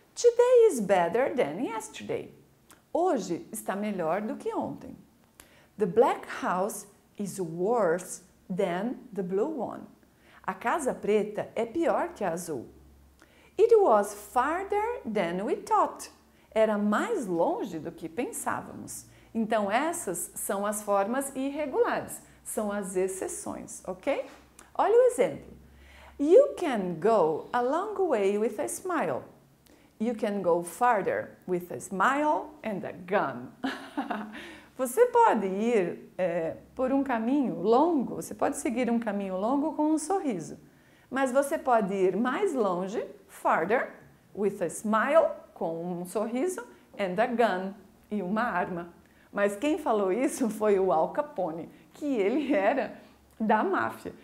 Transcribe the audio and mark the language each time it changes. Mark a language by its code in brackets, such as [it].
[en] Today is better than yesterday. [pt] Hoje está melhor do que ontem. [en] The black house is worse than the blue one. [pt] A casa preta é pior que a azul. [en] It was farther than we thought. [pt] Era mais longe do que pensávamos. Então, essas são as formas irregulares, são as exceções, ok? Olha o exemplo. [en] You can go a long way with a smile. You can go farther with a smile and a gun. [pt] Você pode ir por um caminho longo, você pode seguir um caminho longo com um sorriso, mas você pode ir mais longe, farther, [en] with a smile, [pt] com um sorriso, [en] and a gun, [pt] e uma arma. Mas quem falou isso foi o Al Capone, que ele era da máfia.